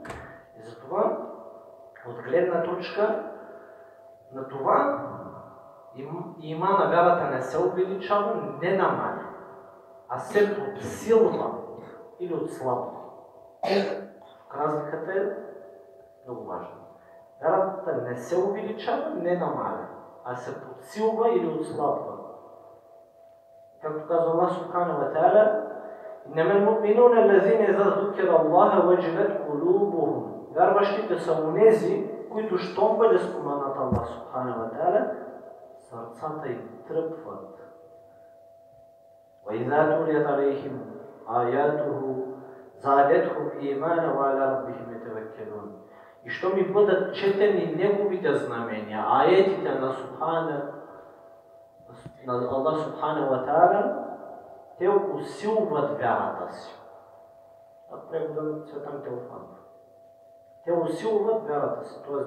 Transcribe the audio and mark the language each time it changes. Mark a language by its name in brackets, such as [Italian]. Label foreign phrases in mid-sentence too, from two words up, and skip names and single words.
[Bulgarian] И затова, от гледна точка на това, имана вярата не се увеличава, не намаля, а се подсилва или отслабва. Разликата е много важна. Вярата не се увеличава, не намаля, а се подсилва или отслабва. Както казва [Arabic] الله سبحانه وتعالى: "إنما المؤمنون الذين إذا ذكر الله وجلت قلوبهم." [Bulgarian] Вярващите са онези, които щом бъде споменат [Arabic] الله سبحانه وتعالى, [Bulgarian] сърцата им тръпват. [Arabic] وإذا تليت عليهم آياته زادتهم إيمانا وعلى ربهم يتوكلون. [Bulgarian] И щом ми бъдат четени неговите знамения, аетите на [Arabic] الله سبحانه وتعالى, [Bulgarian] те усилват вярата си. Това превода на Цветан Теофан. Те усилват вярата си, т.е.